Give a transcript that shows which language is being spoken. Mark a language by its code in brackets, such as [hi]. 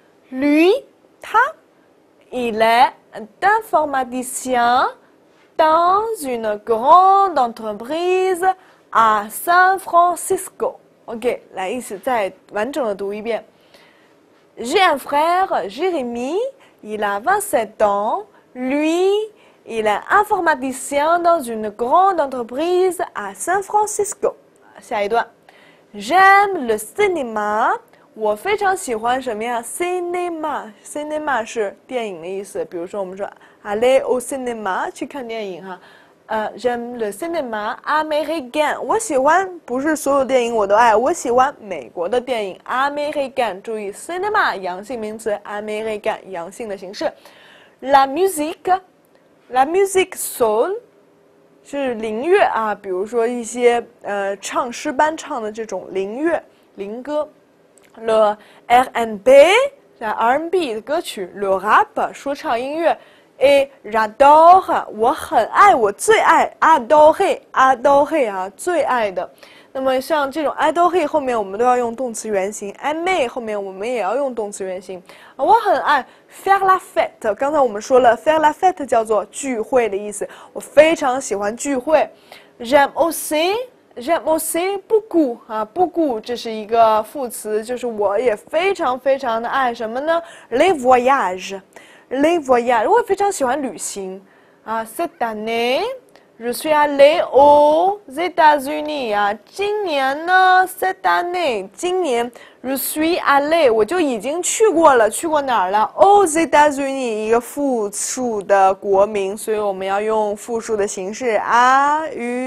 [fr] lui [zh] 他 [fr] il est informaticien dans une grande entreprise à San Francisco。OK， [zh] 来一起再完整的读一遍。 [fr] J'ai un frère, Jérémy, il a 27 ans. Lui, il est informaticien dans une grande entreprise à San Francisco. [zh] 下一段 [fr] J'aime le cinéma. [zh] 我非常喜欢什么呀 ？Cinéma 是电影的意思。比如说，我们说 [fr] aller au cinéma [zh] 去看电影哈。 [fr] j'aime le cinéma américain。 [zh] 我喜欢不是所有电影我都爱，我喜欢美国的电影 américain。注意 cinéma 阳性名词 américain 阳性的形式。 [fr] la musique soul [zh] 是灵乐啊，比如说一些唱诗班唱的这种灵乐灵歌。 le R&B 是 R&B 的歌曲 [fr] le rap [zh] 说唱音乐。 [fr] Et j'adore， [zh] 我很爱，我最爱 adore 啊，最爱的。那么像这种 adore 后面我们都要用动词原形 aimer 后面我们也要用动词原形。我很爱 [fr] faire la fête， [zh] 刚才我们说了 faire la fête 叫做聚会的意思，我非常喜欢聚会。 [fr] j'aime aussi beaucoup [zh] 啊 beaucoup 这是一个副词，就是我也非常非常的爱什么呢 [fr] les voyages。les voyages， [zh] 我非常喜欢旅行啊。 [fr] Cette année, je suis allée aux États-Unis 啊。 [zh] 今年呢 ， [fr] cette année， [zh] 今年 [fr] je suis allée， [zh] 我就已经去过了，去过哪儿了 ？ [fr] aux États-Unis [zh] 一个复数的国名，所以我们要用复数的形式 AUXO。